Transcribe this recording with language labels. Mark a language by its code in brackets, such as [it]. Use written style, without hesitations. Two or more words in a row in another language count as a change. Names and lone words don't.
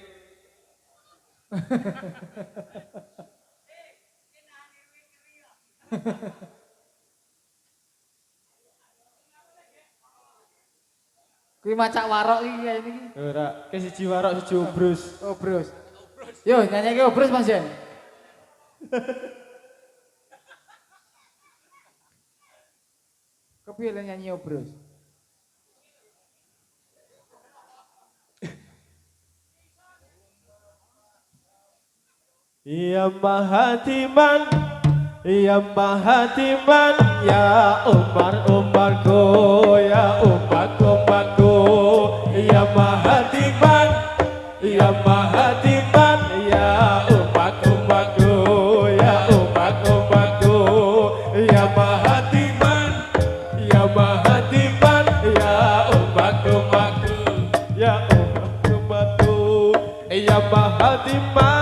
[jv] Kuwi macak warok iki kaya niki. Ora, ke siji warok siji obrus. Obrus. Yo nyanyiake obrus Mas Jen. Kepiye le nyanyi obrus? Ya Mahatiman, ya Mahatiman, ya Umarku, ya Umarku, ya Mahatiman, ya Mahatiman, ya Umarku, ya Umarku, ya Mahatiman, ya Mahatiman, ya Umarku, ya Umarku, ya Mahatiman.